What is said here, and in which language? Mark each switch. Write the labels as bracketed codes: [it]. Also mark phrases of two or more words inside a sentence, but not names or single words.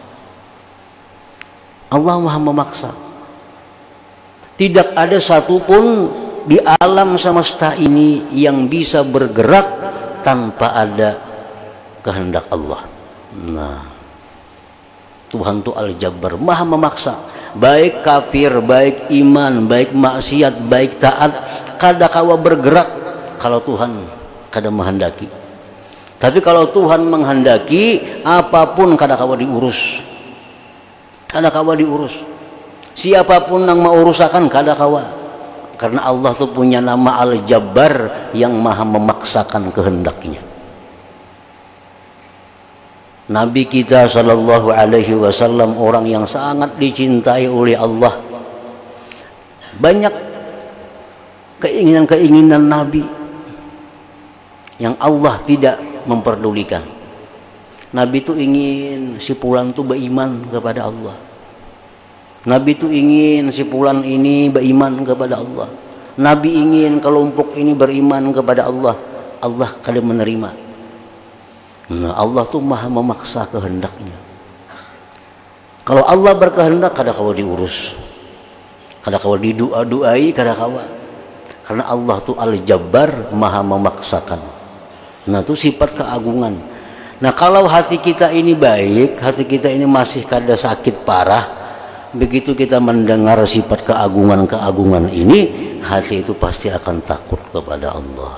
[id] Allah maha memaksa. Tidak ada satupun di alam semesta ini yang bisa bergerak tanpa ada kehendak Allah. Nah, Tuhan itu Al-Jabbar, maha memaksa. [bjn] Baik kafir, baik iman, baik maksiat, baik taat, kada kawa bergerak kalau Tuhan kada menghendaki. Tapi kalau Tuhan menghendaki, apapun kada kawa diurus. Kada kawa diurus. Siapapun yang mau urusakan kada kawa. [id] Karena Allah tuh punya nama Al-Jabbar yang maha memaksakan kehendaknya. Nabi kita [ar] sallallahu alaihi wasallam [id] orang yang sangat dicintai oleh Allah. Banyak keinginan-keinginan Nabi yang Allah tidak memperdulikan. Nabi itu ingin si pulang itu beriman kepada Allah. Nabi itu ingin si fulan ini beriman kepada Allah. Nabi ingin kelompok ini beriman kepada Allah. [bjn] Allah kada menerima. [id] Nah, Allah tuh maha memaksa kehendaknya. [bjn] Kalau Allah berkehendak kada kawa diurus, kada kawa didoa-doai, kada kawa. [id] Karena Allah tuh Al-Jabbar, maha memaksakan. Nah, itu sifat keagungan. Nah, kalau hati kita ini baik, hati kita ini masih kada sakit parah, begitu kita mendengar sifat keagungan-keagungan ini, hati itu pasti akan takut kepada Allah.